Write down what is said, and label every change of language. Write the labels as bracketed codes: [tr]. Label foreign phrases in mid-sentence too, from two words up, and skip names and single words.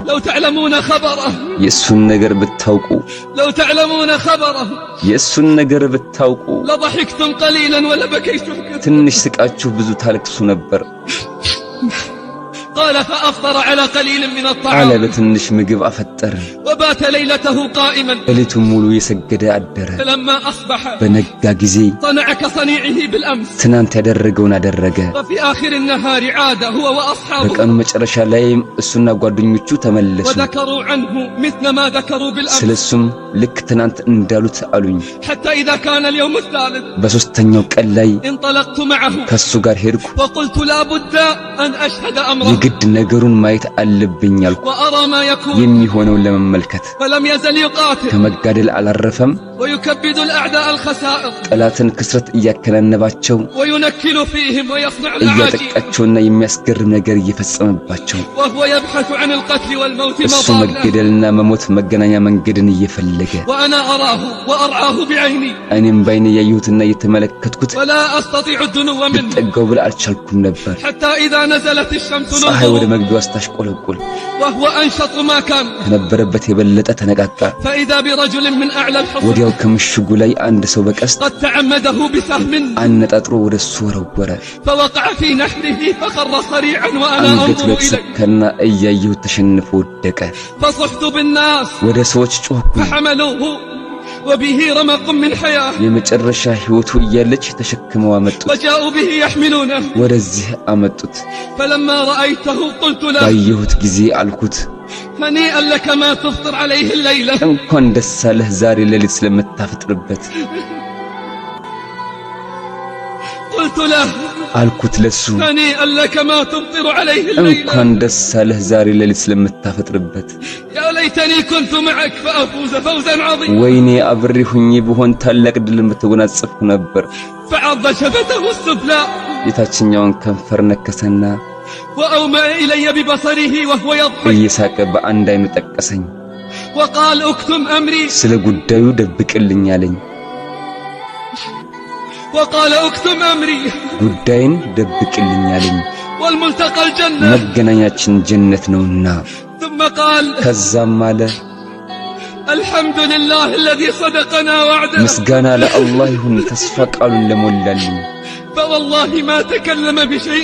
[ar] لو تعلمون خبره [am] የእሱን ነገር ብታውቁ፣ [ar] لو تعلمون خبره [am] የእሱን ነገር ብታውቁ [ar] لضحكتم قليلا ولبكيتم كثيرا [am] ትንሽ ስቃችሁ ብዙ ታለቅሱ ነበር [ar] قال فأفطر على قليل من [am] አለ። [ar] الطعام [am] በትንሽ ምግብ አፈጠረ። [ar] وبات ليلته قائما [am] ሌሊቱን ሙሉ የሰገደ አደረ። [ar] فلما أصبح [am] በነጋ ጊዜ [ar] صنع كصنيعه بالأمس [am] ትናንት ያደረገውን አደረገ። [ar] وفي آخر النهار عاد هو وأصحابه [am] በቀኑ መጨረሻ ላይም እሱና ጓደኞቹ ተመለሱ። [ar] وذكروا عنه مثل ما ذكروا بالأمس [am] ስለሱም ልክ ትናንት እንዳሉት አሉኝ። [ar] حتى إذا كان اليوم الثالث [am] በሶስተኛው ቀን ላይ [ar] انطلقت معه [am] ከሱ ጋር ሄድኩ። [ar] وقلت لا بد أن أشهد أمره [am] የግድ ነገሩን ማየት አለብኝ አልኩ፣ [ar] وأرى ما يكون [am] የሚሆነውን ለመመልከት። [ar] فلم يزل يقاتل [am] ከመጋደል አላረፈም። [ar] ويكبد الأعداء الخسائر [am] ጠላትን ክስረት እያከናነባቸው [ar] وينكل فيهم ويصنع العاجل [am] እያጠቃቸውና የሚያስገርም ነገር እየፈጸመባቸው፣ [ar] وهو يبحث عن القتل والموت [am] እሱ [ar] مضالا [am] መገደልና መሞት መገናኛ መንገድን እየፈለገ [ar] وأنا أراه وأرعاه بعيني [am] እኔም ባይኔ ያየሁትና እየተመለከትኩት [ar] ولا أستطيع الدنو منه [am] ልጠጋው ብል አልቻልኩም ነበር። [ar] حتى إذا نزلت الشمس نزولا [am] ፀሐይ ወደ መግቢያው አስታሽቆለቁል [ar] وهو أنشط ما كان [am] ከነበረበት የበለጠ ተነቃቃ። [ar] فإذا برجل من أعلى الحصن [am] ወዲያው ከምሽጉ ላይ አንድ ሰው በቀስት [ar] قد تعمده بسهم [am] አነጣጥሮ ወደሱ ወረወረ። [ar] فوقع في نحره فخر صريعا وأنا [am] አንገቱ [ar] أنظر [am] ላይ [ar] إليه [am] ተሰካና እያየሁ ተሸንፎ ወደቀ። [ar] فصحت بالناس [am] ወደ ሰዎች ጮህኩ። [ar] فحملوه وبه رمق من حياة [am] የመጨረሻ ህይወቱ እያለች ተሸክመው አመጡት። [ar] وجاءوا به يحملونه [am] ወደዚህ አመጡት። [ar] فلما رأيته قلت له [am] ባየሁት ጊዜ አልኩት [ar] هنيئا لك ما تفطر عليه الليلة [am] እንኳን ደስ አለህ ዛሬ ሌሊት ስለምታፈጥርበት። [ar] قلت له [am] አልኩት ለሱ [ar] هنيئا لك ما تفطر عليه الليلة [am] እንኳን ደስ አለህ ዛሬ ሌሊት ስለምታፈጥርበት። [ar] يا ليتني كنت معك فأفوز فوزا عظيما [am] ወይኔ አብሬ ሁኜ ብሆን ታላቅ ድልን በተጎናጸፍኩ ነበር። [ar] فعض شفته السفلى [am] የታችኛውን ከንፈር ነከሰና [ar] وأومأ إلي ببصره وهو يضحك [am] እየሳቀ በአንድ አይኑ ጠቀሰኝ። [ar] وقال اكتم أمري [am] ስለ ጉዳዩ ደብቅልኝ አለኝ። [ar] وقال اكتم أمري [am] ጉዳይን ደብቅልኝ አለኝ። [ar] والملتقى الجنة [am] መገናኛችን ጀነት ነውና። [ar] ثم قال [am] ከዛም አለ [ar] الحمد لله الذي صدقنا وعده [am] ምስጋና ለአላህ ይሁን ተስፋ ቃሉን ለሞላልኝ። [ar] فوالله ما تكلم بشيء